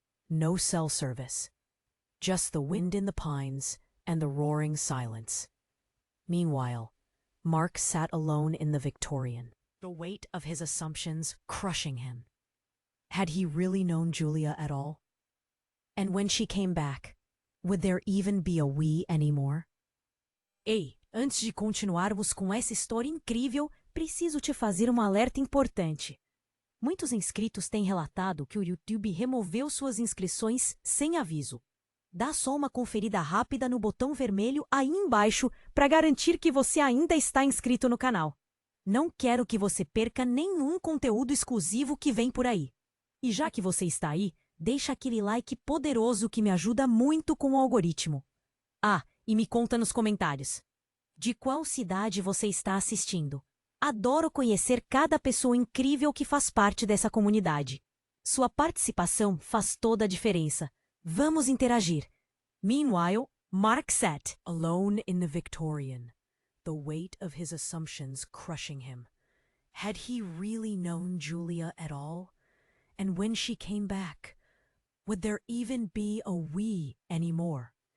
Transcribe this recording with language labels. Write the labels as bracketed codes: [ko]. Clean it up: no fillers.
[en] No cell service, just the wind in the pines and the roaring silence. Meanwhile, Mark sat alone in the Victorian, the weight of his assumptions crushing him. Had he really known Julia at all? And when she came back, would there even be a we anymore? [pt] Ei, antes de continuarmos com essa história incrível, preciso te fazer um alerta importante. Muitos inscritos têm relatado que o YouTube removeu suas inscrições sem aviso. Dá só uma conferida rápida no botão vermelho aí embaixo para garantir que você ainda está inscrito no canal. Não quero que você perca nenhum conteúdo exclusivo que vem por aí. E já que você está aí, deixa aquele like poderoso que me ajuda muito com o algoritmo. Ah, e me conta nos comentários. De qual cidade você está assistindo? Adoro conhecer cada pessoa incrível que faz parte dessa comunidade. Sua participação faz toda a diferença. Vamos interagir. [en] Meanwhile, Mark sat alone in the Victorian, the weight of his assumptions crushing him. Had he really known Julia at all? And when she came back, would there even be a we anymore?